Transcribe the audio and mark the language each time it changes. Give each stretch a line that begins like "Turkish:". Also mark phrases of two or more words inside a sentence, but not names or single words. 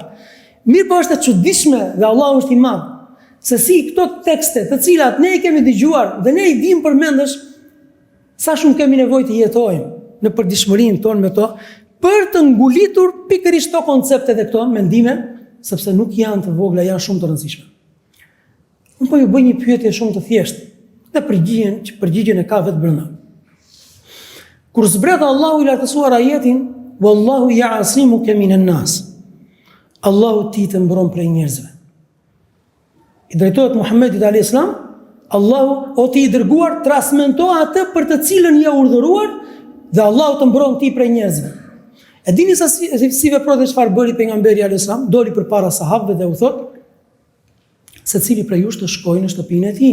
Albanian: Mirë po është e çuditshme dhe Allahu është i madh, se si këto tekste të cilat ne i kemi dëgjuar dhe ne i dim përmendesh, sa shumë kemi nevojë të jetojmë në përditshmërinë tonë me to, për të ngulitur pikërisht këto koncepte dhe këto mendime, sepse nuk janë të vogla, janë shumë të rëndësishme. Unë po ju bëj një pyetje shumë të thjeshtë, dhe përgjigjen e ka vetë brenda. Kur zbret Allahu i lartësuar ajetin,
Arabic: والله يعصمك من الناس,
Albanian: Allahu ti të mbron prej njerëzve. I drejtohet Muhammedit
Arabic: عليه السلام,
Albanian: Allahu o ti i dërguar transmeto atë për të cilën je urdhëruar dhe Allahu të mbron ti prej njerëzve. E dini sa si veproi dhe çfarë bëri pejgamberi
Arabic: عليه السلام,
Albanian: doli përpara sahabëve dhe u thot: secili prej jush të shkojë në shtëpinë e tij.